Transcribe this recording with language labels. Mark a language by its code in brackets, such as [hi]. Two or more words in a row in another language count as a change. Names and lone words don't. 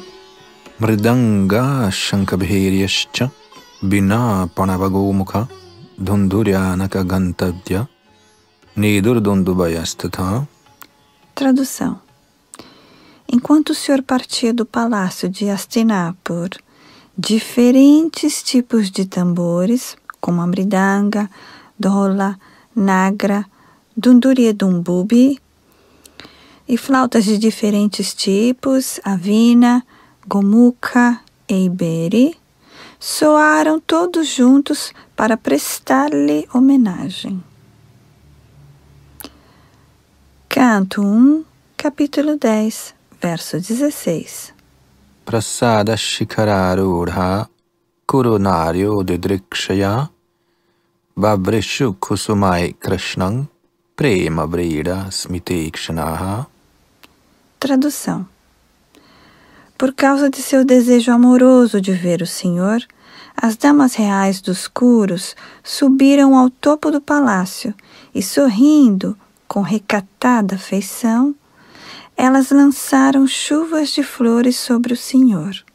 [sa] Mridanga shankabhiryascha bina panavagomukha dhunduryanaka gantadya nidurdundubayastatha. [pt] Tradução. Enquanto o senhor partia do palácio de Hastinapur, diferentes tipos de tambores, como a mridanga, dhola, nagra, dunduri e dumbubi, e flautas de diferentes tipos, a vina, gomukha e iberi, soaram todos juntos para prestar-lhe homenagem. Canto 1, capítulo 10, verso 16. [sa] Prasada shikararudha kurunaryo didrikshaya babrishu kusumai krishnam prema vrida smitekshanaha. [pt] Tradução. Por causa de seu desejo amoroso de ver o Senhor, as damas reais dos Kurus subiram ao topo do palácio e, sorrindo com recatada feição, elas lançaram chuvas de flores sobre o Senhor.